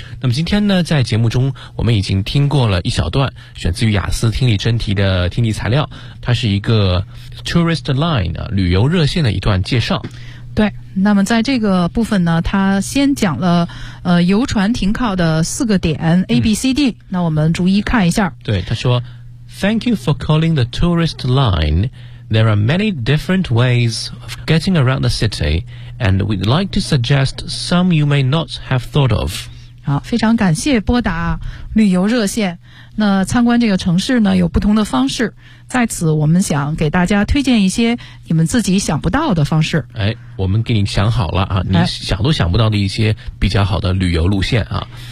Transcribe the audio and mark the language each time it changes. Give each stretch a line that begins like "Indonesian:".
Chinese: 那么今天呢，在节目中我们已经听过了一小段选自于雅思听力真题的听力材料，它是一个 Tourist Line 的旅游热线的一段介绍。对，那么在这个部分呢，他先讲了游船停靠的四个点 ABCD、嗯、那我们逐一看一下。对，他说
English: Thank you for calling the tourist line. There are many different ways of getting around the city, and we'd like to suggest some you may not have thought of.
Chinese: 好，非常感谢拨打旅游热线。那参观这个城市呢，有不同的方式。在此，我们想给大家推荐一些你们自己想不到的方式。哎，我们给你想好了啊，你想都想不到的一些比较好的旅游路线啊。